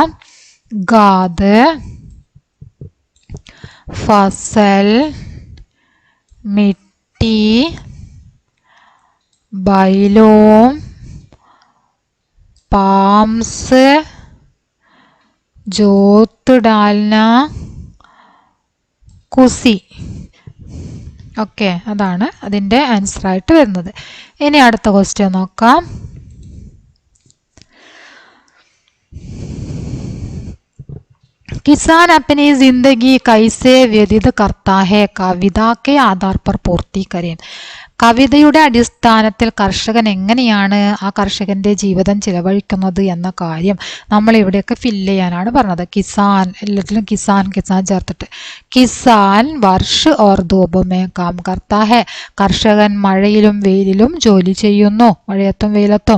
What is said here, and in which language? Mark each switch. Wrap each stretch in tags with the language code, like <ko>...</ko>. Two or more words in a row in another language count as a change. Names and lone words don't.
<hi>गाद, फसल, मिट्टी, बैलों, पाम्स, जोत डालना, कुसी.</hi> <ml>ഓക്കെ, അതാണ് അതിൻ്റെ ആൻസറായിട്ട് വരുന്നത്. ഇനി അടുത്ത ക്വസ്റ്റ്യൻ നോക്കാം.</ml> <hi>किसान अपनी जिंदगी कैसे व्यतीत करता है? कविता के आधार पर पूर्ति करें.</hi> <ml>കവിതയുടെ അടിസ്ഥാനത്തിൽ കർഷകൻ എങ്ങനെയാണ് ആ കർഷകന്റെ ജീവിതം ചിലവഴിക്കുന്നത് എന്ന കാര്യം നമ്മൾ ഇവിടെയൊക്കെ ഫില്ല് ചെയ്യാനാണ് പറഞ്ഞത്. കിസാൻ, എല്ലാത്തിലും കിസാൻ കിസാൻ ചേർത്തിട്ട്.</ml> <hi>किसान वर्षा और धूप में काम करता है.</hi> <ml>കർഷകൻ മഴയിലും വെയിലിലും ജോലി ചെയ്യുന്നു, മഴയത്തും വെയിലത്തും.</ml>